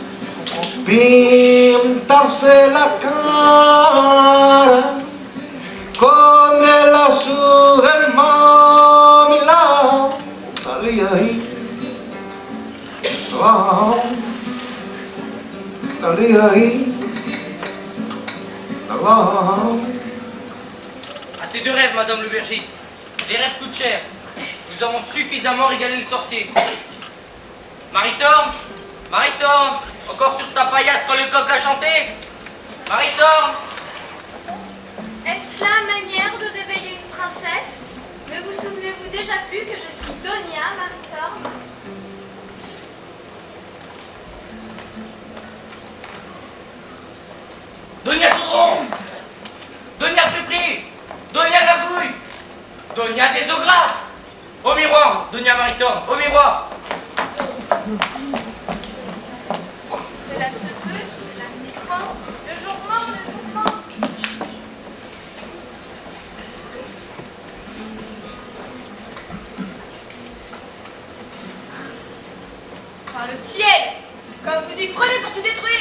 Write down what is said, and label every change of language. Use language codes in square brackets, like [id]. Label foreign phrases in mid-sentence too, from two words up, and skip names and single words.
[es] pintarse la cara con el azul del mar Milán salía ahí abajo salía ahí abajo. [fr] Assez de rêves, madame le bergiste. Les rêves coûtent cher. Nous avons suffisamment régalé le sorcier. Maritorne, Maritorne, encore sur sa paillasse quand le coq a chanté. Maritorne. Est-ce la manière de réveiller une princesse? Ne vous souvenez-vous déjà plus que je suis Donia Maritorne? Donia Chaudron, Donia Fripri, Donia Gargouille, Donia des eaux grasses. Au miroir, Donia Maritorne, au miroir. Cela se peut, cela dépend. Le jour mort, le jour mort. Par le ciel, comme vous y prenez pour tout détruire.